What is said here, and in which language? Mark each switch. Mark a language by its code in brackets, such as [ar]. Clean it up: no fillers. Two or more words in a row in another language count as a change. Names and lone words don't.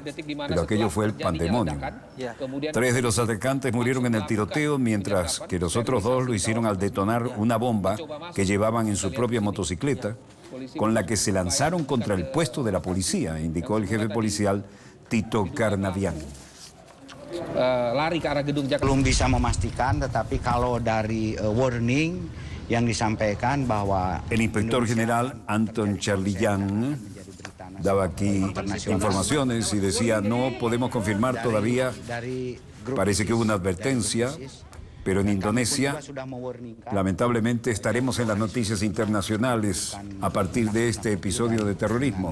[es] Pero aquello fue el pandemonio. 3 de los atacantes murieron en el tiroteo, mientras que los otros 2 lo hicieron al detonar una bomba que llevaban en su propia motocicleta, con la que se lanzaron contra el puesto de la policía, indicó el jefe policial Tito Karnavian. [id] Lari ke arah gedung Jakarta. Belum bisa memastikan, tetapi kalau dari warning yang disampaikan bahwa [es] el inspector general Anton Charlian daba aquí informaciones y decía: no podemos confirmar todavía, parece que hubo una advertencia, pero en Indonesia lamentablemente estaremos en las noticias internacionales a partir de este episodio de terrorismo.